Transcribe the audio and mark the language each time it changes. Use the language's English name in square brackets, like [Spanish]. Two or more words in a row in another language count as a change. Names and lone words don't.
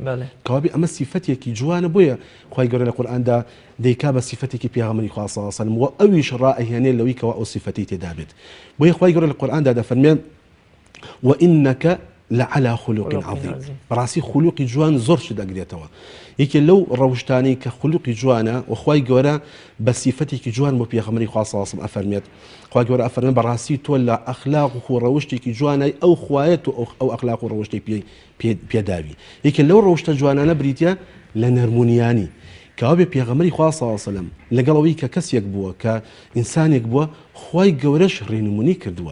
[Central Kurdish] کەوابی ئەمە سیفەتێکی جوانە، بۆیە خوای گەورە لە قورئاندا دەیکا بە سیفەتێکی پێغەمبەری خوا [Arabic] صلی الله علیه و سلم [Central Kurdish] و ئەویش ڕائەهێنێ لەوەی کەوا ئەو سیفەتی تێدا بێت. بۆیە خوای گەورە لە قورئاندا دەفەرمێ [Arabic] وإنك لعلى خلق عظيم. [Central Kurdish] براسي خلقي جوان زۆر شت دەگرێتەوە. یەکێ لەو ڕەوشتانی کە خلقی جوانە وخوای گەورە بە سیفەتێکی جوان بۆ پێغەمبەری خوا [Arabic] صلی الله علیه و سلم [Central Kurdish] ئەفەرمێت. خوای گەورە ئەفەرمێ بەڕاستی تۆ لە ئەخلاق و ڕەوشتێکی جوانای ئەو خوایەت و ئەو ئەخلاق و ڕەوشتەی پێداوی. یەکێ لەو ڕەوشتە جوانانە بریتە لە نەرمونیانی کەوا بێ پێغەمبەری خوا [Arabic] صلی الله علیه و سلم [Central Kurdish] لەگەڵەوەی کە کەسێک بووە کە ئینسانێک بووە خوای گەورەش ڕێنمونی کردووە.